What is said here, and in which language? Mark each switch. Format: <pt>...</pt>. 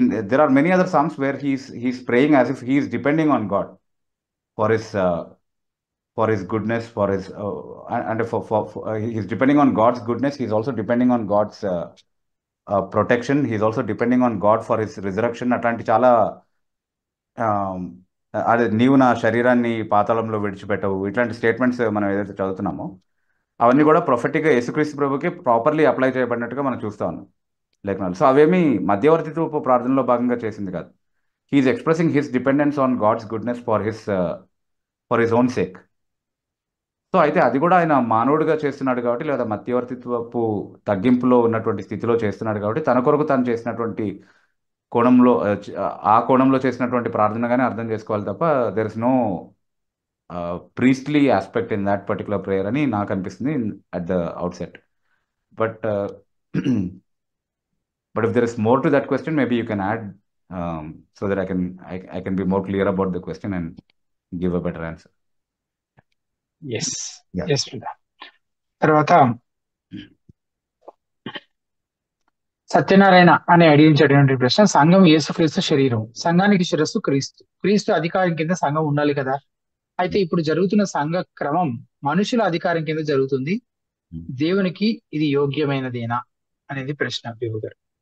<en>there are many other psalms where he's praying as if he is depending on God for his goodness, for his and he's depending on God's goodness. He's also depending on God's protection. He's also depending on God for his resurrection.</en> <te>అట్లాంటి చాలా అదే నీవు నా శరీరాన్ని పాతాళంలో విడిచిపెట్టవు, ఇట్లాంటి statements మనం ఏదైతే చదువుతున్నామో అవన్నీ కూడా ప్రొఫెటిక్గా యేసుక్రీస్తు ప్రభుకి ప్రాపర్లీ అప్లై చేయబడినట్టుగా మనం చూస్తా ఉన్నాం లేఖనాలు. సో అవేమీ మధ్యవర్తిత్వపు ప్రార్థనలో భాగంగా చేసింది కాదు.</te> <en>He is expressing his dependence on God's goodness for his own sake.</en> <te>So అయితే అది కూడా ఆయన మానవుడిగా చేస్తున్నాడు కాబట్టి, లేదా మధ్యవర్తిత్వపు తగ్గింపులో ఉన్నటువంటి స్థితిలో చేస్తున్నాడు కాబట్టి తన కొరకు తను చేసినటువంటి కోణంలో ఆ కోణంలో చేసినటువంటి ప్రార్థనగానే అర్థం చేసుకోవాలి తప్ప</te> <en>there is no priestly aspect in that particular prayer</en> <te>అని నాకు అనిపిస్తుంది</te> <en>At the outset. But if there is more to that question, maybe you can add so that I can be more clear about the question and give a better answer. Yes. Yeah. Yes, brother.</en> <te>తర్వాత సత్యనారాయణ అని అడిగించేటువంటి ప్రశ్న, సంఘం యేసుక్రీస్తు శరీరం, సంఘానికి శిరస్సు క్రీస్తు, క్రీస్తు అధికారం కింద సంఘం ఉండాలి కదా, అయితే ఇప్పుడు జరుగుతున్న సంఘ క్రమం మనుషుల అధికారం కింద జరుగుతుంది, దేవునికి ఇది యోగ్యమైనదేనా అనేది ప్రశ్న విభు గారు.</te>